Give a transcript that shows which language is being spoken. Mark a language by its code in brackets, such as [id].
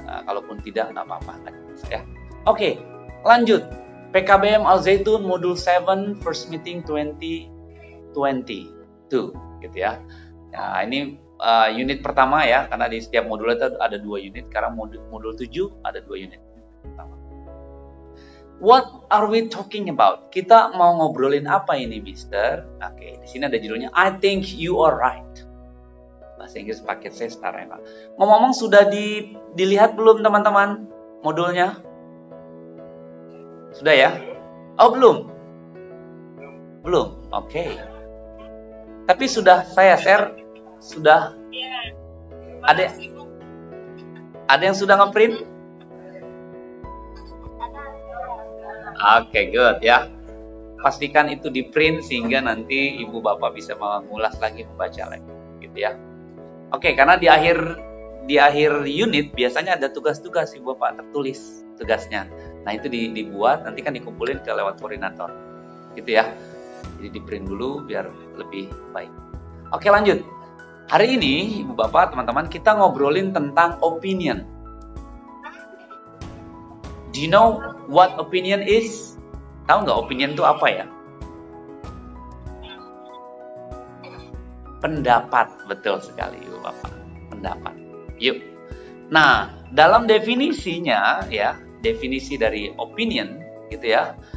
[id] Kalaupun tidak, nggak apa-apa. Ya. Oke. Lanjut. PKBM Al Zaitun Modul 7 First Meeting 2022 gitu ya. Nah, ini unit pertama ya, karena di setiap modul itu ada 2 unit. Sekarang modul 7 ada 2 unit. [en] What are we talking about? [id] Kita mau ngobrolin apa ini, Mister? Oke, di sini ada judulnya [en] I think you are right. [id] Bahasa Inggris paket C Star ya, Pak. Ngomong-ngomong, sudah dilihat belum teman-teman modulnya? Sudah ya? Oh, belum? Belum. Oke. Tapi sudah saya share. Sudah ada yang sudah ngeprint? Oke, good ya. Pastikan itu di print sehingga nanti ibu bapak bisa mengulas lagi, membaca lagi, gitu ya. Oke, karena di akhir unit biasanya ada tugas-tugas ibu bapak tertulis tugasnya. Nah, itu dibuat nanti kan dikumpulin ke lewat koordinator, gitu ya. Jadi di print dulu biar lebih baik. Oke, lanjut. Hari ini, Ibu Bapak, teman-teman, kita ngobrolin tentang opinion. [en] Do you know what opinion is? [id] Tahu nggak opinion itu apa ya? Pendapat, betul sekali, Ibu Bapak. Pendapat. Yuk. Nah, dalam definisinya, ya, definisi dari opinion, gitu ya.